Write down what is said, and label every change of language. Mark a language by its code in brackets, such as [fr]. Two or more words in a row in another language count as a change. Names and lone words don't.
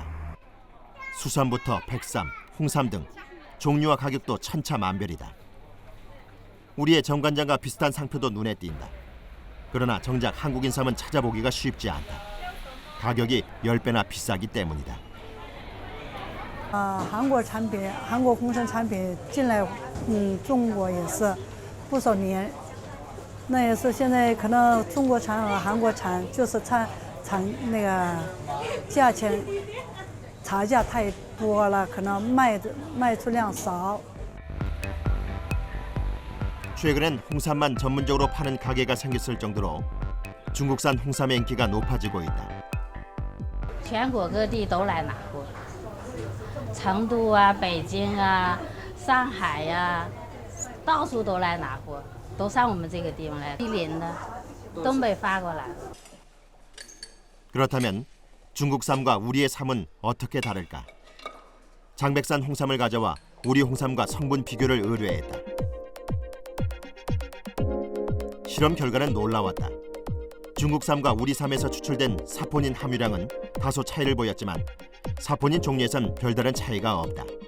[ko] 수삼부터 백삼, 홍삼 등 종류와 가격도 천차만별이다. 우리의 정관장과 비슷한 상표도 눈에 띈다. 그러나 정작 한국 인삼은 찾아보기가 쉽지 않다. 가격이 10배나 비싸기 때문이다. [zh] 韩国产品，韩国红参产品进来，中国也是不少年，那也是现在可能中国产和韩国产就是产那个价钱差价太多了，可能卖出量少。 [ko] 최근엔 홍삼만 전문적으로 파는 가게가 생겼을 정도로 중국산 홍삼의 인기가 높아지고 있다. [zh] 全国各地都来拿货，成都啊、北京啊、上海呀、到处都来拿货，都上我们这个地方来。吉林的、东北发过来。 [ko] 그렇다면 중국 쌈과 우리의 쌈은 어떻게 다를까? 장백산 홍삼을 가져와 우리 홍삼과 성분 비교를 의뢰했다. 실험 결과는 놀라웠다. 중국 쌈과 우리 쌈에서 추출된 사포닌 함유량은 다소 차이를 보였지만 사포닌 종류에선 별다른 차이가 없다.